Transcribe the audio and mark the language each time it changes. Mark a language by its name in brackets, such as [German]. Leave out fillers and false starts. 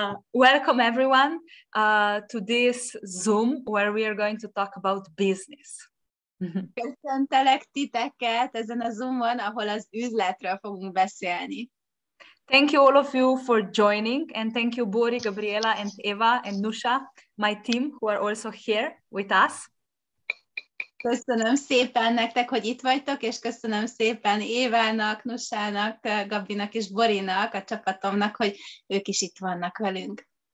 [English] Welcome everyone to this Zoom where we are going to talk about business. [Hungarian] Köszöntelek titeket ezen a Zoomon, ahol az üzletről fogunk beszélni. [English] Thank you all of you for joining, and thank you Bori, Gabriela, and Eva, and Nusha, my team, who are also here with us. [Hungarian] Köszönöm szépen nektek, hogy itt vagytok, és köszönöm szépen Évának, Nusának, Gabinak és Borinak, a csapatomnak, hogy ők is itt vannak velünk.